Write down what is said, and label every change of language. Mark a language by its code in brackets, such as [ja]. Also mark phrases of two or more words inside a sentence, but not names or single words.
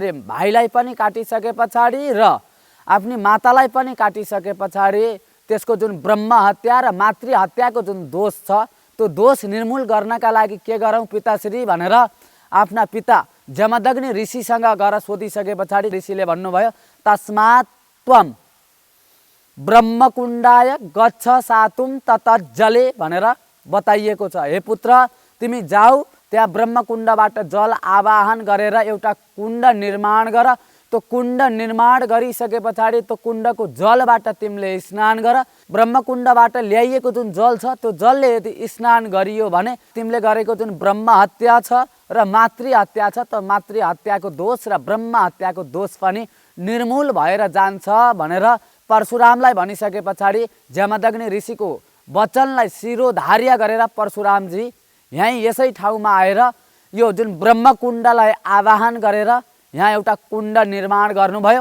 [ne] यसरी भाइलाई पनि काटिसके पछाडि र आफ्नी मातालाई पनि काटिसके पछाडि त्यसको जुन ब्रह्म हत्या र मातृ हत्याको जुन दोष छ त्यो दोष निर्मूल गर्नका लागि के गरौँ पिताश्री भनेर आफ्ना पिता जमदग्नि ऋषिसँग गएर सोधिसके पछाडि ऋषिले भन्नुभयो [sa] तस्मात् त्वम ब्रह्मकुण्डाय गच्छ सातुम ततज्जले [ne] भनेर बताइएको छ। हे पुत्र तिमी जाऊ त्यहाँ ब्रह्मकुण्डबाट जल आवाहन गरेर एउटा कुण्ड निर्माण गर। त्यो कुण्ड निर्माण गरिसके पछाडि त्यो कुण्डको जलबाट तिमीले स्नान गर। ब्रह्मकुण्डबाट ल्याइएको जुन जल छ त्यो जलले यदि स्नान गरियो भने तिमीले गरेको जुन ब्रह्म हत्या छ र मातृ हत्या छ त्यो मातृ हत्याको दोष र ब्रह्म हत्याको दोष पनि निर्मूल भएर जान्छ भनेर परशुरामलाई भनिसके पछाडि जमदग्नि ऋषिको वचनलाई शिरोधार्य गरेर परशुरामजी यहीँ यसै ठाउँमा आएर यो जुन ब्रह्मकुण्डलाई आवाहन गरेर यहाँ एउटा कुण्ड निर्माण गर्नुभयो।